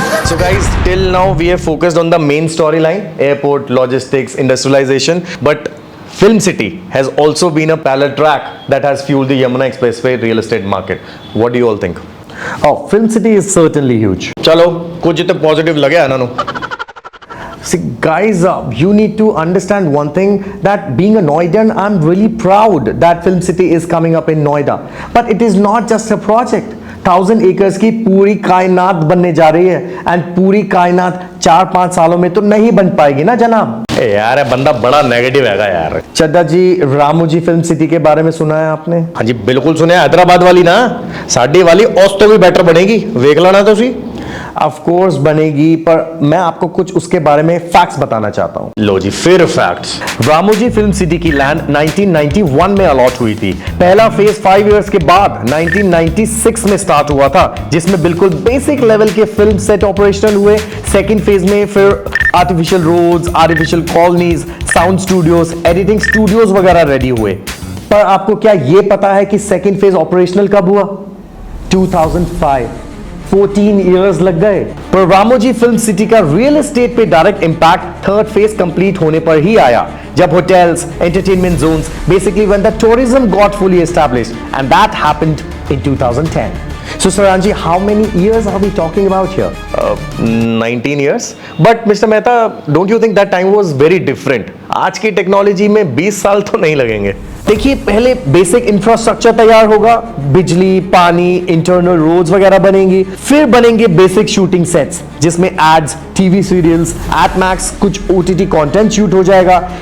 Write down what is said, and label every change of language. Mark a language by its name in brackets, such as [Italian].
[English] So guys, till now we have focused on the main storyline, airport, logistics, industrialization, but Film City has also been a parallel track that has fueled the Yamuna Expressway real estate market. What do you all think? Oh, Film City is certainly huge। [Hindi] चलो कुछ जितने positive लगे अनानु। [English] See, guys, you need to understand one thing, that being a Noidan, I'm really proud that Film City is coming up in Noida. But it is not just a project. [Hindi] 1,000 acres की पूरी कायनात बनने जा रही है and पूरी कायनात 4-5 सालों में तो नहीं बन पाएगी ना जनाब। यार ये बंदा बड़ा नेगेटिव हैगा यार। चड्डा जी, रामोजी फिल्म सिटी के बारे में सुना है आपने? हाँ जी बिल्कुल सुने। [Punjabi] हैदराबाद वाली ना, साडी वाली उस तो भी बेटर बनेगी, वेख लाना तो सी। [Hindi] ऑफ कोर्स बनेगी, पर मैं आपको कुछ उसके बारे में फैक्ट्स बताना चाहता हूं। लो जी फिर फैक्ट्स। रामोजी फिल्म सिटी की लैंड 1991 में अलॉट हुई थी। पहला फेज 5 इयर्स के बाद 1996 में स्टार्ट हुआ था, जिसमें बिल्कुल बेसिक लेवल के फिल्म सेट ऑपरेशनल हुए। सेकंड फेज में फिर artificial roads, artificial colonies, sound studios, editing studios वगैरह रेडी हुए। पर आपको क्या यह पता है कि सेकंड फेज ऑपरेशनल कब हुआ? 2005। 14 इयर्स लग गए। पर रामोजी फिल्म सिटी का रियल एस्टेट पे direct impact third phase complete होने पर ही आया, जब hotels, entertainment Jones, basically [English] When the tourism got fully established and that happened in 2010। So Saranji, how many years are we talking about here? 19 years. But Mr. Mehta, don't you think that time was very different? [Hindi] आज की technology में 20 साल तो नहीं लगेंगे। देखिए, पहले basic infrastructure तैयार होगा, बिजली, पानी, इंटरनल रोड्स वगैरह बनेंगी, फिर बनेंगे बेसिक शूटिंग सेट्स जिसमें एड्स, टीवी सीरियल्स, एटमैक्स, कुछ ओटीटी कंटेंट शूट हो जाएगा।